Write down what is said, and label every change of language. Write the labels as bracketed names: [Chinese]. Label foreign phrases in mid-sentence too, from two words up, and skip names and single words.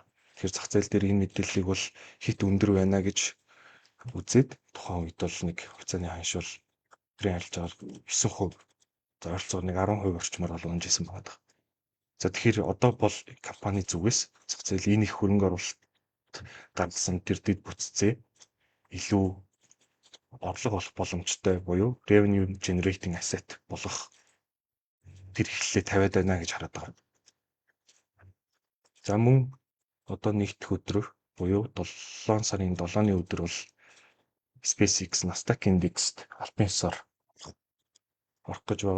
[Mongolian] Тэгэхээр зах зээл дээр энэ мэдээллийг бол хит өндөр байна гэж үзээд тухайн үед бол нэг хугацааны ханшуул тэрийн арилжаагаар 9%, за ойролцоогоор 10% орчмоор бол унжсэн байна. За тэгэхээр одоо бол компани зүгээс зах зээл энэ их хөрөнгө оруулалт гаргасан тэр дэд бүтцээ илүү орлого олох боломжтой буюу [English] revenue generating asset [Mongolian] болох тэр эхлэлээ тавиад байна гэж хараад байгаа. За мөн одоо нэгдэх өдөр буюу 7 сарын 7-ны өдөр бол SpaceX Nasdaq индекст албан ёсоор орох гэж байгаа.